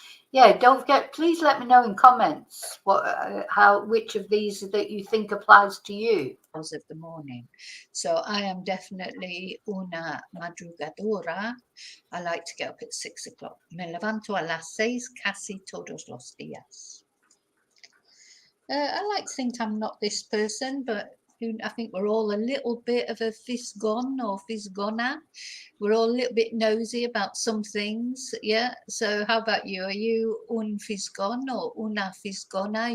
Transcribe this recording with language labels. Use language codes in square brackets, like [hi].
[en] Yeah, don't forget, please let me know in comments which of these that you think applies to you. Of the morning. So I am definitely una madrugadora. I like to get up at 6 o'clock. [es] Me levanto a las 6 casi todos los días. [en] I like to think I'm not this person, but I think we're all a little bit of a fisgon or fisgona. We're all a little bit nosy about some things, yeah? So how about you? Are you un fisgon or una fisgona?